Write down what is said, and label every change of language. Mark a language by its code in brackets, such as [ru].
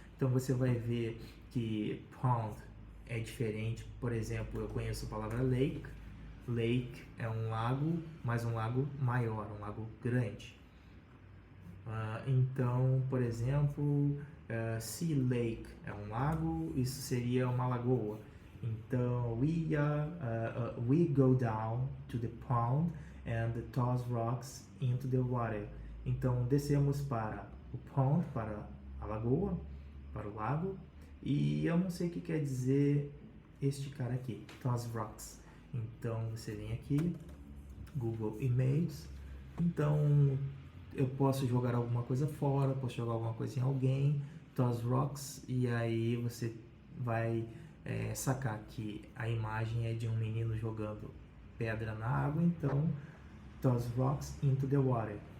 [pt] Então você vai ver que pond é diferente. Por exemplo, eu conheço a palavra lake. Lake é um lago, mas um lago maior, um lago grande. Então, por exemplo, sea lake é um lago, isso seria uma lagoa. [en] Então, we go down to the pond and toss rocks into the water. [pt] Então descemos para o pond, para a lagoa, para o lago, e eu não sei o que quer dizer este cara aqui, toss rocks. Então você vem aqui, Google Images, então eu posso jogar alguma coisa fora, posso jogar alguma coisa em alguém, toss rocks, e aí você vai sacar que a imagem é de um menino jogando pedra na água, então toss rocks into the water.